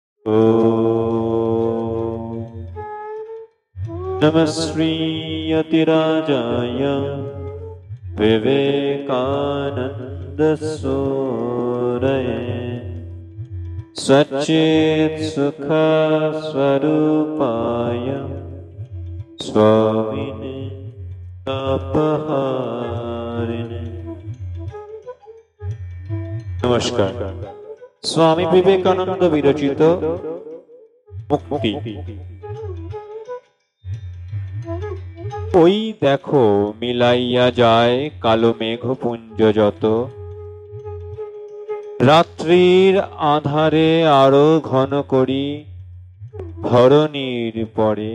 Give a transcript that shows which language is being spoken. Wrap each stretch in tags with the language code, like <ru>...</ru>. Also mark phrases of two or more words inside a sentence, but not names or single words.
<sa>ॐ नमः श्रीयतिराजाय विवेकानन्दसूरये सच्चित्सुखस्वरूपाय स्वामिने तापहारिणे।</sa> <bn>नमस्कार। স্বামী বিবেকানন্দ বিরচিত মুক্তি। ওই দেখো মিলাইয়া যায় কালো মেঘপুঞ্জ যত, রাত্রির আধারে আরো ঘন করি ধরণীর পরে।</bn>